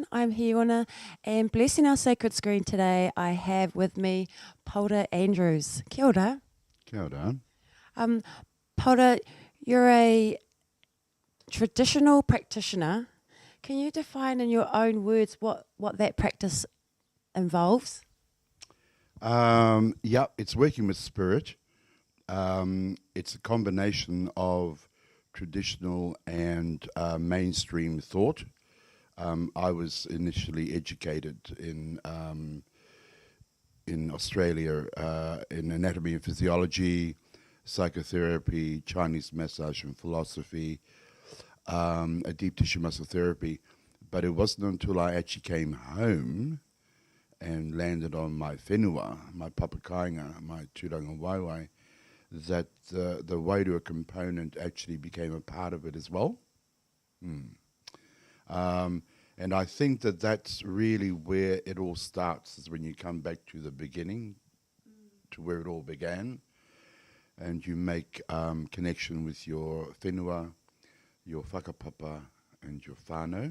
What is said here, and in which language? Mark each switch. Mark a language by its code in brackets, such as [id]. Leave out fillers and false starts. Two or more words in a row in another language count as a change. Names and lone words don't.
[en] I'm Hiona, and blessing our sacred screen today, I have with me Paora Andrews. [mi] Kia ora. Kia ora. [en] Paora, you're a traditional practitioner. Can you define in your own words what that practice involves? It's working with spirit. It's a combination of traditional and mainstream thought. I was initially educated in Australia in anatomy and physiology, psychotherapy, Chinese massage and philosophy, a deep tissue muscle therapy. But it wasn't until I actually came home and landed on my whenua, my papakainga, my [mi] tūranga waiwai, [en] that the wairua component actually became a part of it as well. And I think that that's really where it all starts, is when you come back to the beginning, to where it all began, and you make connection with your whenua, your whakapapa, and your whānau.